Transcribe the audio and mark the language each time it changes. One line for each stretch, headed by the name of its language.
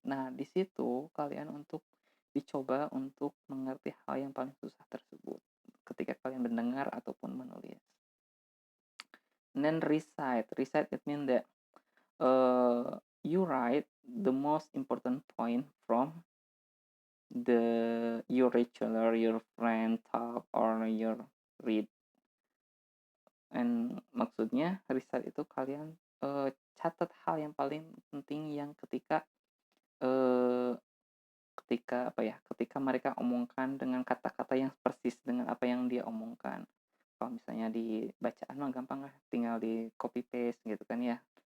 Indonesian: Nah, di situ kalian untuk dicoba untuk mengerti hal yang paling susah tersebut ketika kalian mendengar ataupun menulis.
English: And then recite it means that you write the most important point from your lecturer, your friend talk, or your read.
Indonesian: And maksudnya recite itu kalian catat hal yang paling penting yang eh, ketika mereka omongkan dengan kata-kata yang persis dengan apa yang dia omongkan. Kalau misalnya di bacaan mah gampang lah, tinggal di copy paste gitu kan ya.